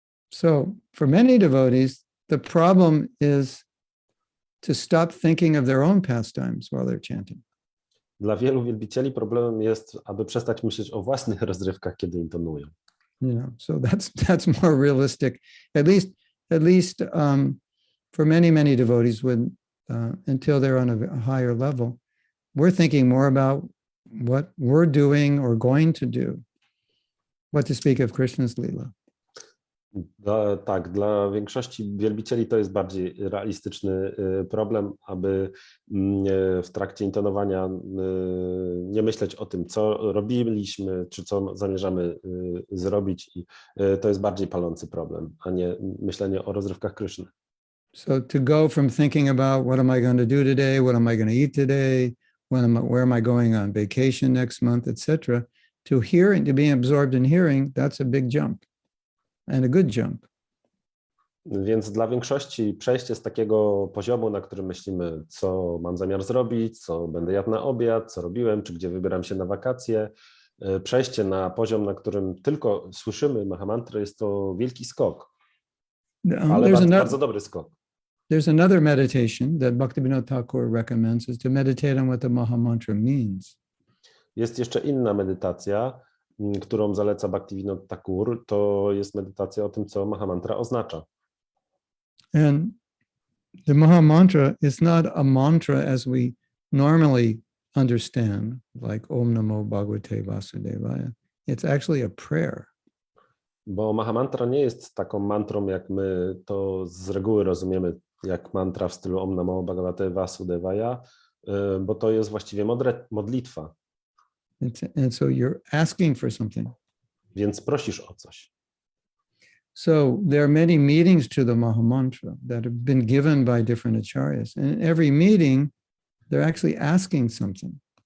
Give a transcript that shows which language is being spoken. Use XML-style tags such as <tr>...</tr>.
<en>So for many devotees, the problem is to stop thinking of their own pastimes while they're chanting.</en> <pl>Dla wielu wielbicieli problemem jest, aby przestać myśleć o własnych rozrywkach, kiedy intonują.</pl> <en>You know, so that's more realistic. At least for many devotees, when until they're on a higher level, we're thinking more about what we're doing or going to do. What to speak of Krishna's Leela.</en> <pl>Tak, dla większości wielbicieli to jest bardziej realistyczny problem, aby w trakcie intonowania nie myśleć o tym, co robiliśmy, czy co zamierzamy zrobić. I to jest bardziej palący problem, a nie myślenie o rozrywkach Kryszny.</pl> <en>So to go from thinking about what am I going to do today, what am I going to eat today, where am I going on vacation next month, etc., to hearing, to being absorbed in hearing, that's a big jump. And a good jump.</en> <pl>Więc dla większości przejście z takiego poziomu, na którym myślimy, co mam zamiar zrobić, co będę jadł na obiad, co robiłem, czy gdzie wybieram się na wakacje, przejście na poziom, na którym tylko słyszymy Mahamantrę, jest to wielki skok, ale bardzo dobry skok.</pl> <en>There's another meditation that Bhaktivinoda Thakur recommends, is to meditate on what the Mahamantra means.</en> <pl>Jest jeszcze inna medytacja, którą zaleca Bhaktivinoda Thakur, to jest medytacja o tym, co Mahamantra oznacza.</pl> <en>And the Mahamantra is not a mantra as we normally understand, like Om Namo Bhagavate Vasudevaya. It's actually a prayer.</en> <pl>Bo Mahamantra nie jest taką mantrą, jak my to z reguły rozumiemy, jak mantra w stylu Om Namo Bhagavate Vasudevaya, bo to jest właściwie modlitwa.</pl> <en>And so you're asking for something.</en> <pl>Więc prosisz o coś.</pl> <en>So there are many meanings to the Mahamantra that have been given by different acharyas. And in every meeting, they're actually asking something.</en>